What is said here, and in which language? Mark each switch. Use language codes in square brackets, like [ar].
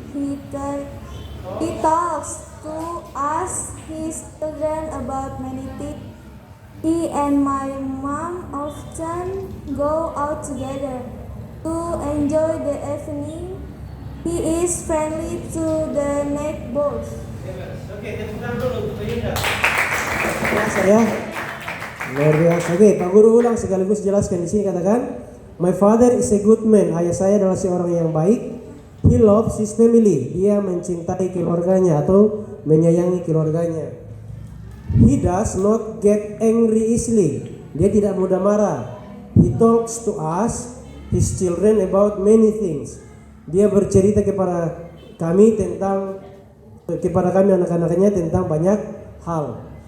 [en] He talks to us, his children, about many things. He and my mom often go out together to enjoy the evening. He is friendly to the neighbors. [id] Oke, tepuk tangan dulu untuk Yunda. Biasa ya. Luar biasa. Oke, Pak Guru ulang sekaligus jelaskan di sini, katakan, [en] my father is a good man. [id] Ayah saya adalah seorang yang baik. [en] He loves his family. [id] Dia mencintai keluarganya atau menyayangi keluarganya. [en] He does not get angry easily. [id] Dia tidak mudah marah. [en] He talks to us, his children, about many things. [id] Dia bercerita kepada kami anak-anaknya tentang banyak hal.